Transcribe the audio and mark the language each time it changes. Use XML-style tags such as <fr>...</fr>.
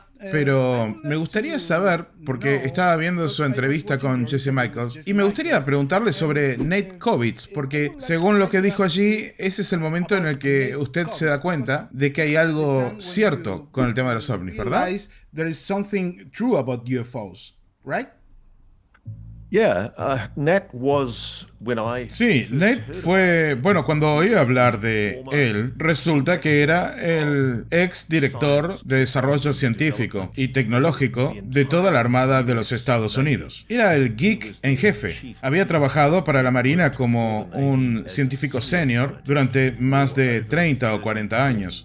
<es>Pero me gustaría saber, porque estaba viendo su entrevista con Jesse Michaels, y me gustaría preguntarle sobre Nate Kovitz, porque según lo que dijo allí, ese es el momento en el que usted se da cuenta de que hay algo cierto con el tema de los ovnis, ¿verdad?</es> <en>There is something true about UFOs, right? Yeah, Nat was when I.</en> <es>Sí, Nate fue, bueno, cuando oí hablar de él, resulta que era el ex director de desarrollo científico y tecnológico de toda la Armada de los Estados Unidos. Era el geek en jefe. Había trabajado para la Marina como un científico senior durante más de 30 o 40 años.</es>